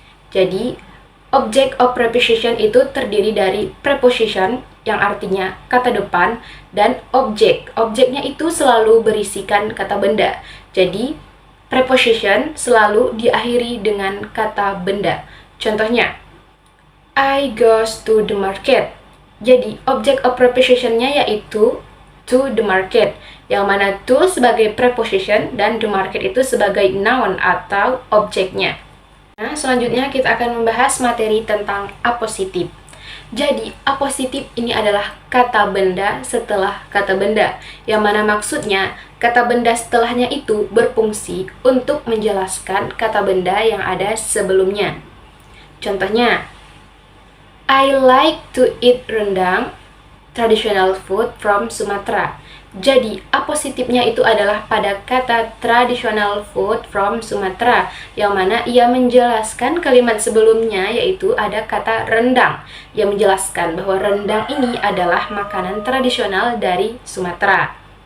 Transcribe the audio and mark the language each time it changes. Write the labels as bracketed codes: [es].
[id] Jadi, object of preposition itu terdiri dari preposition yang artinya kata depan dan objek. Objeknya itu selalu berisikan kata benda. Jadi, preposition selalu diakhiri dengan kata benda. [en] Contohnya, I goes to the market. [id] Jadi, object of preposition-nya yaitu to the market, yang mana to sebagai preposition dan the market itu sebagai noun atau objeknya. Nah, selanjutnya kita akan membahas materi tentang appositive. Jadi, appositive ini adalah kata benda setelah kata benda, yang mana maksudnya kata benda setelahnya itu berfungsi untuk menjelaskan kata benda yang ada sebelumnya. Contohnya, [en] I like to eat rendang, traditional food from Sumatra. [id] Jadi, apositifnya itu adalah pada kata [en] traditional food from Sumatra, [id] yang mana ia menjelaskan kalimat sebelumnya, yaitu ada kata rendang, yang menjelaskan bahwa rendang ini adalah makanan tradisional dari Sumatera.